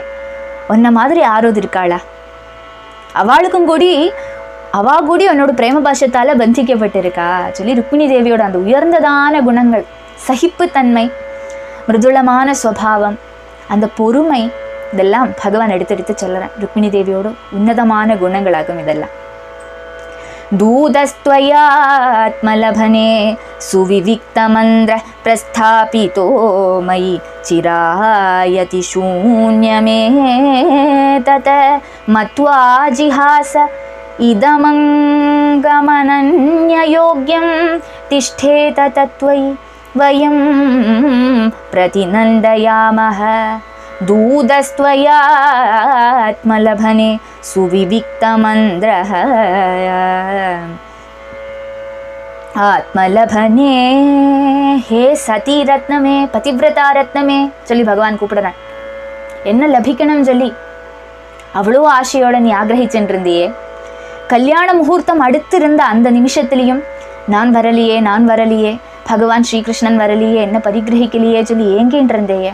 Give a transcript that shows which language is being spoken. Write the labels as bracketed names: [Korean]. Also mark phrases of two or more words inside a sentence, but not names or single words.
[Tamil] உன்ன மாதிரி ஆரோது இருக்காளா, அவளுக்கும் கூடி உன்னோட பிரேம பாஷத்தால் பந்திக்கப்பட்டிருக்கா சொல்லி ருக்மிணி தேவியோட அந்த உயர்ந்ததான குணங்கள், சகிப்புத்தன்மை, மிருதுளமான சுவாவம், அந்த பொறுமை, இதெல்லாம் பகவான் எடுத்து சொல்லுறேன். ருக்மிணி தேவியோட உன்னதமான குணங்களாகும் இதெல்லாம். [Sanskrit] दूतस्त्वयात्मलभने सुविविक्तमन्द्र प्रस्थापितो मयि चिरायति शून्यमेतत् मत्वा जिहास इदमङ्गमनन्ययोग्यं तिष्ठेत तत्त्वयि वयं प्रतिनन्दयामः दूतस्त्वयात्मलभने सुविविक्तमन्द्रः [Tamil] ஆத்மலபனே ஹே சதி ரத்னமே, பதிவிரதா ரத்னமே சொல்லி பகவான் கூப்பிடுறான். என்ன லபிக்கணும் சொல்லி அவ்வளோ ஆசையோட நீ ஆகிரகிச்சுட்டு இருந்தியே. கல்யாண முகூர்த்தம் அடுத்து இருந்த அந்த நிமிஷத்துலையும் நான் வரலையே, பகவான் ஸ்ரீகிருஷ்ணன் வரலையே, என்ன பரிகிரகிக்கலையே சொல்லி ஏங்கின்னு இருந்தேயே.